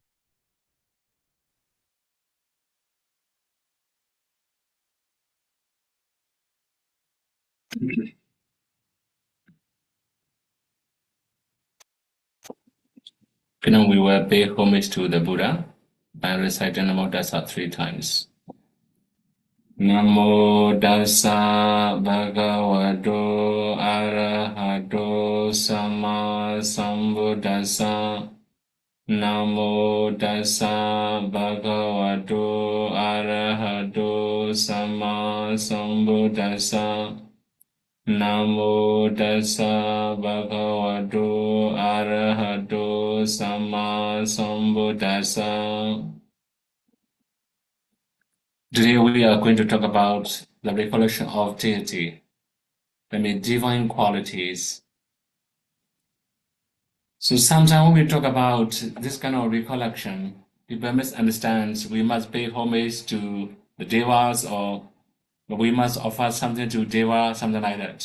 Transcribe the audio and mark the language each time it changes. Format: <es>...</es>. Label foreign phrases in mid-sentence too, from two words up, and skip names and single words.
<en>Now we will pay homage to the Buddha by reciting Namo Tassa 3 times.</en> <pi>Namo Tassa Bhagavato Arahato Sammasambuddhassa. Namo Tassa Bhagavato Arahato Sammasambuddhassa. Namo Tassa Bhagavato Arahato Sammasambuddhassa.</pi> <en>Today we are going to talk about the recollection of deity, divine qualities. So sometimes when we talk about this kind of recollection, people misunderstand we must pay homage to the devas or we must offer something to deva, something like that.</en>